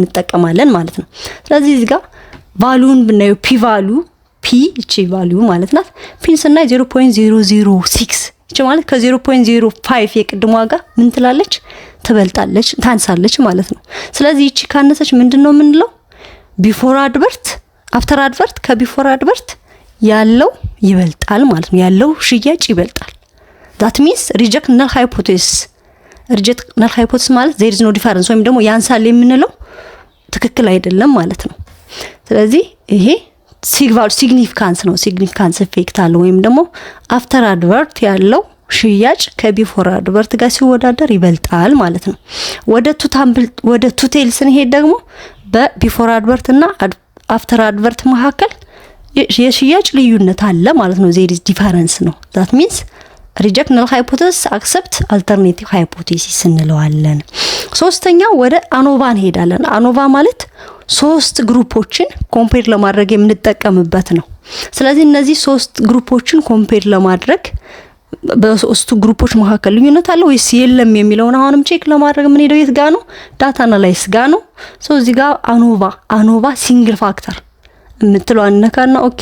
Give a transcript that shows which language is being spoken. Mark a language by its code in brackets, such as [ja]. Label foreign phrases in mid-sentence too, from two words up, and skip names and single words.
[am] እንጠቀማለን ማለት ነው። ስለዚህ እዚህ ጋር ቫልዩን ብናየው [en] p value [am] እቺ ቫልዩ ማለት ናት። ፒን ስናይ 0.006 እቺ ማለት ከ0.05 የቅድሟ ጋር ምን ትላለች ትበልጣለች ታንሳለች ማለት ነው። ስለዚህ እቺ ካነሰች ምንድነው የምንለው [en] before advert after advert [am] ከቢፎር አድቨርት ያለው ይበልጣል ማለት ነው። ያለው ሽያጭ ይበልጣል። [en] that means reject null hypothesis [am] ማለት [en] there is no difference [am] ወይም ደግሞ ያንሳል የምንለው ትክክል አይደለም ማለት ነው። ስለዚህ ይሄ ሲግኒፊካንስ ነው። [en] significance effect [am] አለ ወይም ደግሞ [en] after advert [am] ያለው ሽያጭ ከቢፎር አድቨርት ጋር ሲወዳደር ይበልጣል ማለት ነው። ወደ [en] two tail [am] ስንሄድ ደግሞ በቢፎር አድቨርት እና [en] after advert [am] መካከል የሽያጭ ልዩነት አለ ማለት ነው። [en] there is difference [am] ነው። [en] that means reject null hypothesis accept alternative hypothesis [am] እንለዋለን። ሶስተኛው ወደ አኖቫ እንሄዳለን። አኖቫ ማለት ሶስት ግሩፖችን ኮምፔር ለማድረግ የምንጠቀምበት ነው። ስለዚህ እነዚህ ሶስት ግሩፖችን ኮምፔር ለማድረግ በሶስቱ ግሩፖች መካከል ልዩነት አለ ወይስ የለም የሚለውን አሁንም ቼክ ለማድረግ ምን ሄደው የት ጋር ነው [en] data analysis [am] ጋር ነው። ሶ እዚህ ጋር [en] ANOVA single factor [am] የምትለው አነካና ኦኬ